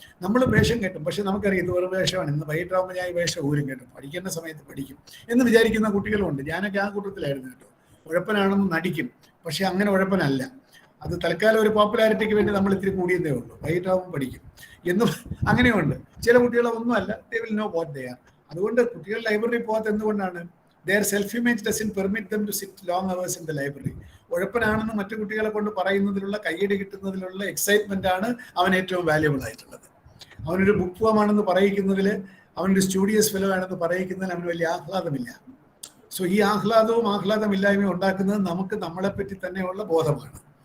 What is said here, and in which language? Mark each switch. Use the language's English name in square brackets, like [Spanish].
[Malayalam] നമ്മൾ വേഷം കെട്ടും, പക്ഷെ നമുക്കറിയാം ഇത് ഒരു വേഷമാണ്, ഇന്ന് വൈകിട്ടാകുമ്പോൾ ഞാൻ ഈ വേഷം ഊരും കേട്ടും, പഠിക്കേണ്ട സമയത്ത് പഠിക്കും എന്ന് വിചാരിക്കുന്ന കുട്ടികളുണ്ട്. ഞാനൊക്കെ ആ കൂട്ടത്തിലായിരുന്നു കേട്ടോ. ഉഴപ്പനാണെന്ന് നടിക്കും, പക്ഷെ അങ്ങനെ ഉഴപ്പനല്ല. അത് തൽക്കാലം ഒരു പോപ്പുലാരിറ്റിക്ക് വേണ്ടി നമ്മൾ ഇത്തിരി കൂടിയതേ ഉള്ളൂ, വൈകിട്ടാകുമ്പോൾ പഠിക്കും എന്നും അങ്ങനെയുണ്ട്. ചില കുട്ടികളെ ഒന്നുമല്ല, [English] They will know what they are. [Malayalam] അതുകൊണ്ട് കുട്ടികൾ ലൈബ്രറി പോകാത്ത എന്തുകൊണ്ടാണ്? [English] their self image doesn't permit them to sit long hours in the library. [Malayalam] ഉഴപ്പനാണെന്ന് മറ്റു കുട്ടികളെ കൊണ്ട് പറയുന്നതിലുള്ള, കയ്യടി കിട്ടുന്നതിലുള്ള എക്സൈറ്റ്മെന്റ് ആണ് അവൻ ഏറ്റവും വാല്യുബിൾ ആയിട്ടുള്ളത്. അവനൊരു ബുക്ക്വാമാണെന്ന് പറയിക്കുന്നതിൽ, അവനൊരു സ്റ്റുഡിയസ് ഫെലോ ആണെന്ന് പറയിക്കുന്നതിൽ അവന് വലിയ ആഹ്ലാദമില്ല. സോ ഈ ആഹ്ലാദമില്ലായ്മയും ഉണ്ടാക്കുന്നത് നമുക്ക് നമ്മളെപ്പറ്റി തന്നെയുള്ള ബോധമാണ്.